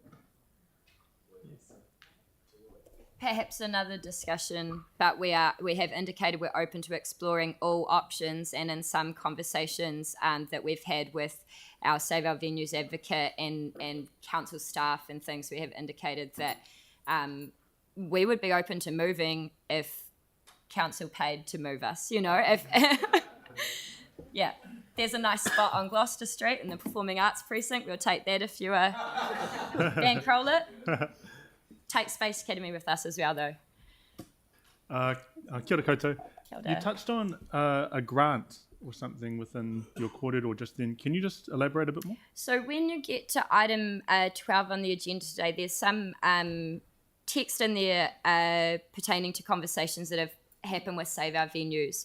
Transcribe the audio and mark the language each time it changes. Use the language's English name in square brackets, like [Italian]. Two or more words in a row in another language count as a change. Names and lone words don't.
[English] Perhaps another discussion, but we have indicated we're open to exploring all options, and in some conversations that we've had with our Save Our Venues advocate and council staff and things, we have indicated that we would be open to moving if council paid to move us, if yeah, there's a nice spot on Gloucester Street in the Performing Arts Precinct, we'll take that if you bankroll it. Take Space Academy with us as well, though. [Māori] Kia ora koutou. Kia ora. [English] You touched on a grant or something within your kōrero just then. Can you just elaborate a bit more? So when you get to item 12 on the agenda today, there's some text in there pertaining to conversations that have happened with Save Our Venues.